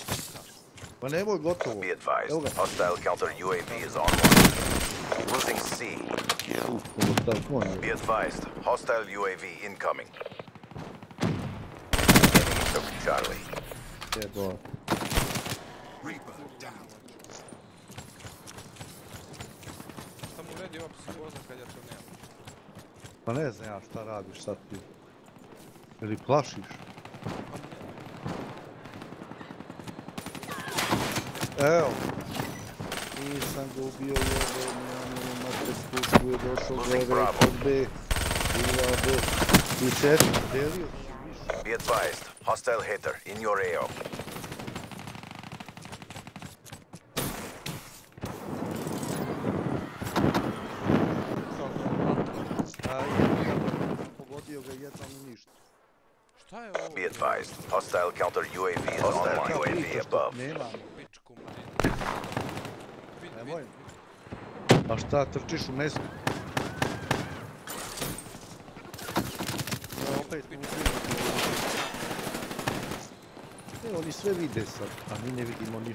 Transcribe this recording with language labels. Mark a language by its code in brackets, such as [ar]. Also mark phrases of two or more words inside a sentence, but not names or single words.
[sr] Pa nemoj, gotovo. [en] Be [sr] Evo [en] advised, [sr] ga. [en] hostile counter UAV is online. Losing C. Kill. [sr] Ovo tako on je. [en] Be advised, hostile UAV incoming. Enemy took Charlie. [sr] Jebo. Samo uredi ova psihoza kad ja to nemam. Pa ne znam ja šta radiš sad ti. Ili plašiš? Evo. Nisam ga ubio jebo, nemamo mater spušku je došao [en] Losing [sr] gore Bravo. kod B. Ila B. I četiri, delio si više. [en] Be advised, hostile hitter in your AO. [sr] Pogodio ga jedan i ništa. Šta je ovo? [en] Be advised, hostile counter UAV is [sr] Kao [en] online. [sr] priča [en] UAV [sr] što [en] above. [sr] Pičku nemamo. materinu. Vidi, Nemoj. vidi. A šta trčiš u mestu? Ja opet oni sve vide sad, a mi ne vidimo ništa.